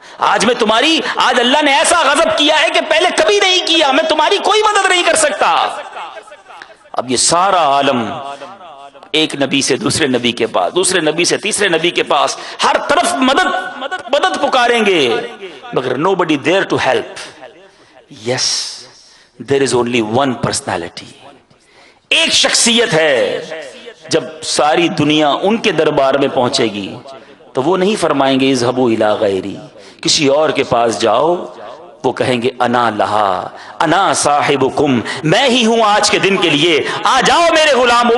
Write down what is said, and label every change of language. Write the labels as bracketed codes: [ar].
[ur] آج اللہ نے ایسا غضب کیا ہے کہ پہلے کبھی نہیں کیا، میں تمہاری کوئی مدد نہیں کر سکتا. اب یہ سارا عالم ایک نبی سے دوسرے نبی کے پاس، دوسرے نبی سے تیسرے نبی کے پاس، ہر طرف مدد پکاریں گے، مگر [en] nobody there to help. Yes, there is only one personality. [ur] ایک شخصیت ہے. جب ساری دنیا ان کے دربار میں پہنچے گی تو وہ نہیں فرمائیں گے [ar] اذهبوا الی غیری، [ur] کسی اور کے پاس جاؤ. وہ کہیں گے [ar] انا لہا، انا صاحبکم، [ur] میں ہی ہوں آج کے دن کے لیے، آ جاؤ میرے غلامو.